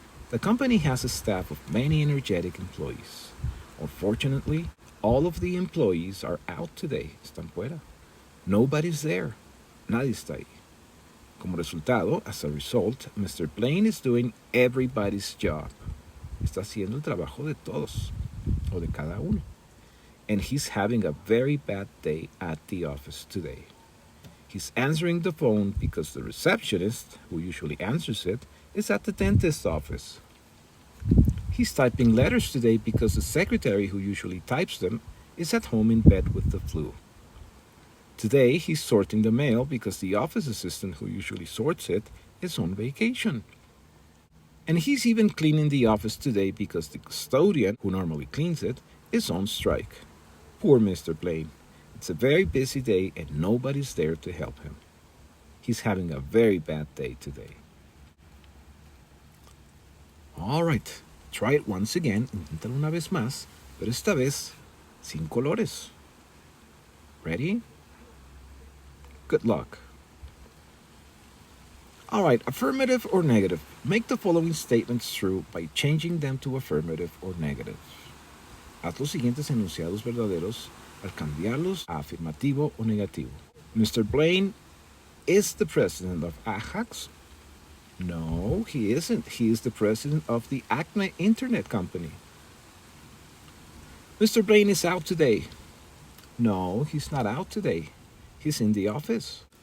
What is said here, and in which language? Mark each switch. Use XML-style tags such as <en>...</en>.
<en>The company has a staff of many energetic employees. Unfortunately, all of the employees are out today.</en> <es>Están fuera.</es> <en>Nobody's there.</en> <es>Nadie está ahí. Como resultado,</es> <en>as a result, Mr. Blaine is doing everybody's job.</en> <es>Está haciendo el trabajo de todos, o de cada uno.</es> <en>And he's having a very bad day at the office today. He's answering the phone because the receptionist, who usually answers it, is at the dentist's office. He's typing letters today because the secretary who usually types them is at home in bed with the flu. Today, he's sorting the mail because the office assistant who usually sorts it is on vacation. And he's even cleaning the office today because the custodian, who normally cleans it, is on strike. Poor Mr. Blaine. It's a very busy day and nobody's there to help him. He's having a very bad day today. All right, try it once again.</en> <es>Inténtalo una vez más, pero esta vez sin colores.</es> <en>Ready? Good luck. All right, affirmative or negative. Make the following statements true by changing them to affirmative or negative.</en> <es>Haz los siguientes enunciados verdaderos al cambiarlos a afirmativo o negativo.</es> <en>Mr. Blaine is the president of Ajax. No, he isn't. He is the president of the Acme Internet Company. Mr. Blaine is out today. No, he's not out today. He's in the office.</en>